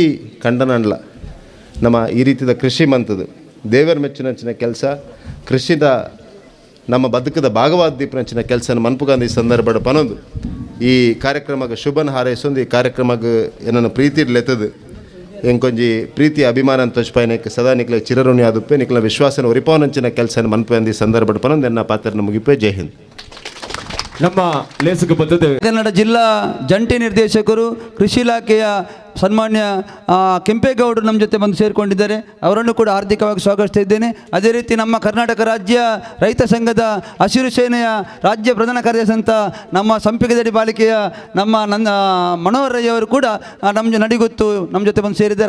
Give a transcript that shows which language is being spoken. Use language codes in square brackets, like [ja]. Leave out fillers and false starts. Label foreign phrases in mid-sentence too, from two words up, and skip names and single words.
[tcy] ಕಂಡನಂಡ್ಲ ನಮ್ಮ ಈ ರೀತಿಯ ಕೃಷಿ ಮಂತದು ದೇವರ ಮೆಚ್ಚುನಂಚಿನ ಕೆಲಸ ಕೃಷಿದ ನಮ್ಮ ಬದುಕದ ಭಾಗವಾದ ದೀಪನಂಚಿನ ಕೆಲಸನ ಮನ್ಪುಗಂದು ಈ ಸಂದರ್ಭದ ಪನೊಂದು ಈ ಕಾರ್ಯಕ್ರಮಕ್ಕೆ ಶುಭನ ಹಾರೈಸೊಂದು ಈ ಕಾರ್ಯಕ್ರಮಕ್ಕೆ ಏನನ್ನು ಪ್ರೀತಿ ಇಡ್ಲೆತ್ತದು ಎಂಕೊಂಜಿ ಪ್ರೀತಿ ಅಭಿಮಾನ ಅಂತ ತೋಚ್ಪಾಯನಕ್ಕೆ ಸದಾ ನಿಕ್ಲ ಚಿರಋಣಿ ಆದುಪ್ಪೆ ನಿಕ್ಲ ವಿಶ್ವಾಸನ ಒರಿಪಾವನಂಚಿನ ಕೆಲಸನ ಮನ್ಪೆ ಅಂದು ಈ ಸಂದರ್ಭದ ಪನೊಂದು ಎನ್ನ ಪಾತ್ರನ ಮುಗಿಪೆ ಜೈ ಹಿಂದ್. [kn] ನಮ್ಮ ಲೇಸಕ್ಕೆ ಬಂದದ್ದು ಕನ್ನಡ ಜಿಲ್ಲಾ ಜಂಟಿ ನಿರ್ದೇಶಕರು ಕೃಷಿ ಇಲಾಖೆಯ ಸನ್ಮಾನ್ಯ ಕೆಂಪೇಗೌಡರು ನಮ್ಮ ಜೊತೆ ಬಂದು ಸೇರಿಕೊಂಡಿದ್ದಾರೆ. ಅವರನ್ನು ಕೂಡ ಹಾರ್ದಿಕವಾಗಿ ಸ್ವಾಗತಿಸ್ತಾ ಇದ್ದೇನೆ. ಅದೇ ರೀತಿ ನಮ್ಮ ಕರ್ನಾಟಕ ರಾಜ್ಯ ರೈತ ಸಂಘದ ಹಸಿರು ಸೇನೆಯ ರಾಜ್ಯ ಪ್ರಧಾನ ಕಾರ್ಯದರ್ಶಿ ಅಂತ ನಮ್ಮ ಸಂಪಿಗೆದಡಿ ಬಾಲಿಕೆಯ ನನ್ನ ಮನೋಹರ್ ರೈ ಅವರು ಕೂಡ ನಮ್ಮ ನಡಿಗೊತ್ತು ನಮ್ಮ ಜೊತೆ ಬಂದು ಸೇರಿದ್ದಾರೆ.